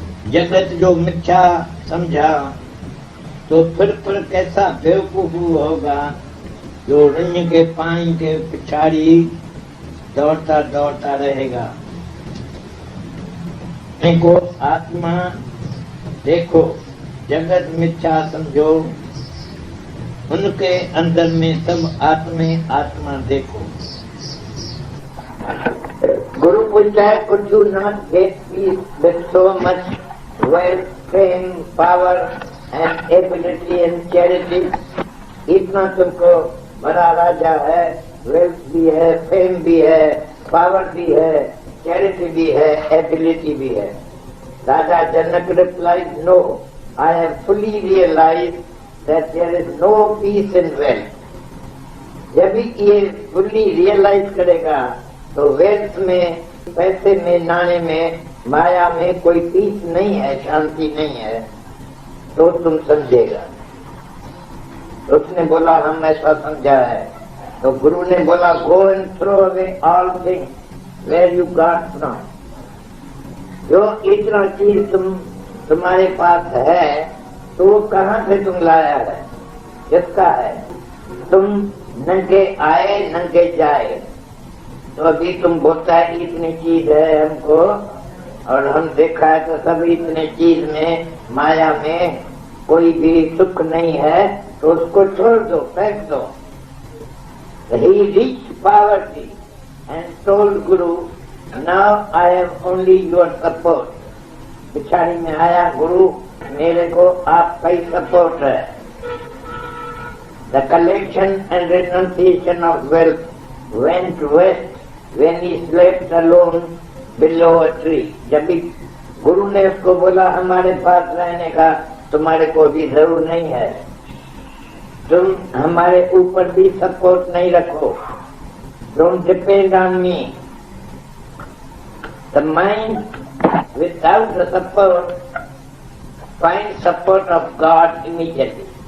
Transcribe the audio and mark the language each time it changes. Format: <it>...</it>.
<hi>जगत जो मिथ्या समझा तो फिर कैसा बेवकूफ होगा जो रंग के पानी के पिछाड़ी दौड़ता दौड़ता रहेगा। देखो आत्मा, देखो जगत मिथ्या समझो, उनके अंदर में सब आत्मा देखो।</hi> <en>Guru</en> <hi>पूछता है,</hi> <en>could you not get peace with so much wealth, fame, power and ability and charity?</en> <hi>इतना तुमको बड़ा राजा है, वेल्थ भी है, फेम भी है, पावर भी है, चैरिटी भी है, एबिलिटी भी है।</hi> <en>राजा Janak replied, no, I have fully realized that there is no peace in wealth.</en> <hi>जब ये fully realize करेगा तो वेल्थ में, पैसे में, नाणे में, माया में कोई पीस नहीं है, शांति नहीं है, तो तुम समझेगा। उसने बोला हम ऐसा समझा है। तो गुरु ने बोला</hi> <en>Go and throw away all things where you got from.</en> <hi>जो इतना चीज तुम्हारे पास है तो वो कहाँ से तुम लाया है, किसका है? तुम नंगे आए नंगे जाए। तो अभी तुम बोलता है इतनी चीज है हमको, और हम देखा है तो सब इतने चीज में, माया में कोई भी सुख नहीं है, तो उसको छोड़ दो, फेंक दो।</hi> <en>He reached poverty and told Guru, now I am only your support.</en> <hi>पिछाड़ी में आया गुरु, मेरे को आपका ही सपोर्ट है।</hi> <en>The collection and renunciation of wealth went west when he slept alone below a tree.</en> <hi>जब भी गुरु ने उसको बोला हमारे पास रहने का तुम्हारे को भी जरूर नहीं है, तुम हमारे ऊपर भी सपोर्ट नहीं रखो,</hi> <en>Don't depend on me. The mind without the support find support of God immediately.</en>